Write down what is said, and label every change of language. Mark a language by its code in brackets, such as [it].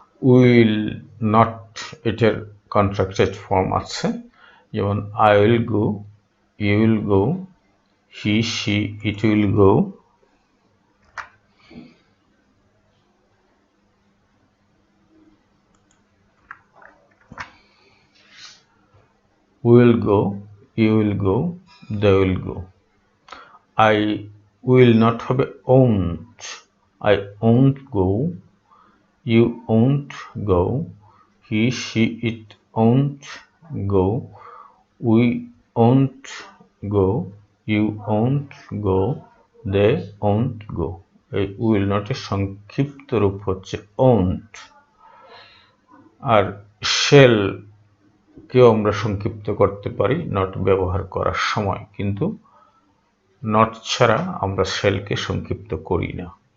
[bn] Will not, এটার contracted form আছে, যেমন [en] I will go, you will go, he she it will go, will go, you will go, they will go. I will not হবে won't, I won't go, you won't go, he she it won't go, we won't go, you won't go, they won't go। [bn] এই will not এর সংক্ষিপ্ত রূপ হচ্ছে won't। আর shall কেও আমরা সংক্ষিপ্ত করতে পারি নট ব্যবহার করার সময়, কিন্তু নট ছাড়া আমরা শেলকে সংক্ষিপ্ত করি না।